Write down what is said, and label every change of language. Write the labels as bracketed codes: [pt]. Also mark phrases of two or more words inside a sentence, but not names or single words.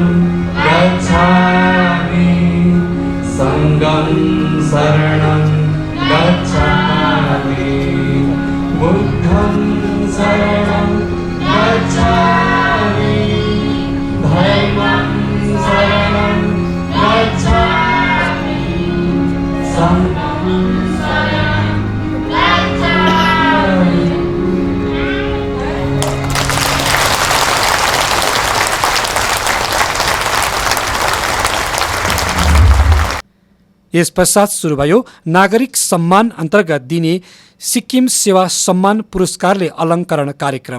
[sa] गच्छामि सङ्घं शरणं गच्छामि बुद्धं शरणं गच्छामि धर्मं शरणं गच्छामि सङ्घं शरणं गच्छामि। [ne] यस पश्चात सुरु भयो नागरिक सम्मान अन्तर्गत दिने सिक्किम सेवा सम्मान पुरस्कारले अलङ्करण कार्यक्रम।